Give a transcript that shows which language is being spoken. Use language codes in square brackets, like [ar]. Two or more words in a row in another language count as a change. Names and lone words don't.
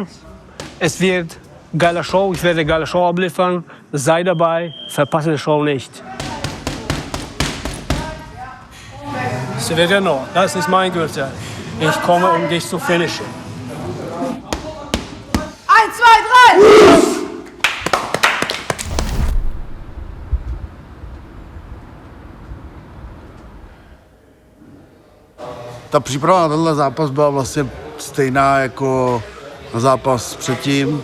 [de] Es wird eine geile Show. Ich werde eine geile Show abliefern. Sei dabei, verpasse die Show nicht. Severino, das ist mein Gürtel. Ich komme, um dich zu finishen. 1, 2, 3! [cs] Ta příprava na tenhle zápas byla vlastně stejná jako na zápas předtím.